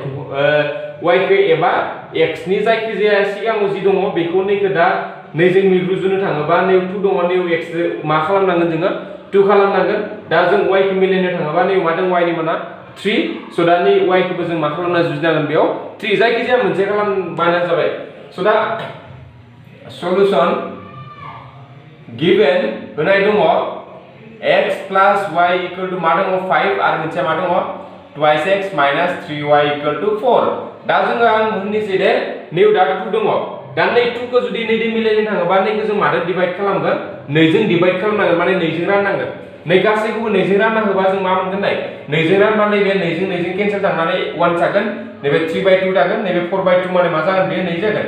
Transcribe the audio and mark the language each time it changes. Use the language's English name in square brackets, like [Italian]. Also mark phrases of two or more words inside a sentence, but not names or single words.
[Bodo] y खौ एबा x नि जायखिजाया सिगाङाव जि दङ बेखौ नैखौ दा नैजों रुजुनो थाङोबा नै 2 दङ, नै x मा खालामनांगोन जोङो 2 खालामनांगोन। दा जों y खौ मिलायनो थाङोबा नै मा दं y नि माना 3। सो दा नै y खौबो जों मा खालामना जुजिनांगोन बेयाव 3, जायखिजाया मोनसे खालामबानो जाबाय। सो दा [English] solution given [Bodo] होनाय दङ [English] x plus y equal to [Bodo] मा दङ 5 आरो मोनसे मा दङ [English] 2x minus 3y equal to 4। [Bodo] दा जोङो आं होननोसै दे नै दा 2 दङ, दा नै 2 खौ जुदि नैजों मिलायनो थाङोबा नैखौ जों माजों डिभाइड खालामगोन, नैजों डिभाइड खालामनांगोन, माने नैजों राननांगोन। नै गासैखौबो नैजों रानना होबा जों मा मोनगोन, नाय नैजों रानबा नैबे नैजों केन्सेल थांनानै 1 जागोन, नैबे 3/2 जागोन, नैबे 4/2 माने मा जागोन, बे 2 जागोन।